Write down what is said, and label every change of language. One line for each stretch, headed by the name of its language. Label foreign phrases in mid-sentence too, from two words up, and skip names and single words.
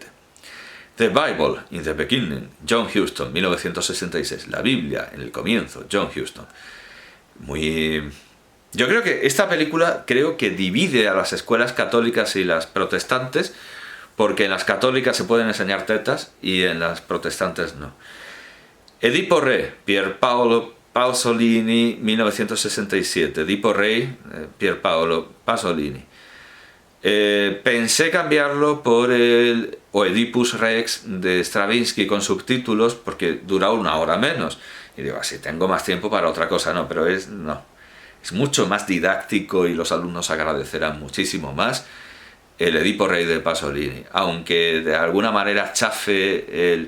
Spanish: The Bible in the Beginning, John Huston, 1966. La Biblia en el comienzo, John Huston. Yo creo que esta película divide a las escuelas católicas y las protestantes, porque en las católicas se pueden enseñar tetas y en las protestantes no. Edipo Re, Pier Paolo Pasolini, 1967. Edipo Re, Pier Paolo Pasolini. Pensé cambiarlo por el Oedipus Rex de Stravinsky con subtítulos porque dura 1 hora menos. Y digo, así tengo más tiempo para otra cosa. No, pero es mucho más didáctico y los alumnos agradecerán muchísimo más el Edipo Rey de Pasolini, aunque de alguna manera chafe.